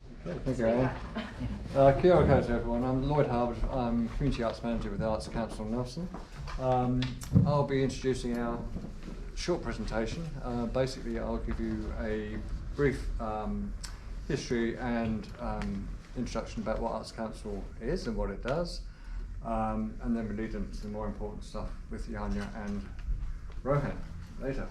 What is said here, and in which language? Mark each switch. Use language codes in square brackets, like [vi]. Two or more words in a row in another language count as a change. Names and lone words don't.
[en] Thank you, Anne. [mi] Kia ora koutou [en] everyone. I'm Lloyd Harwood. I'm Community Arts Manager with Councillor Nelson. I'll be introducing our short presentation. Basically, I'll give you a brief history and introduction about what Arts Council is and what it does, and then we lead into the more important stuff with Janja and Rohan later.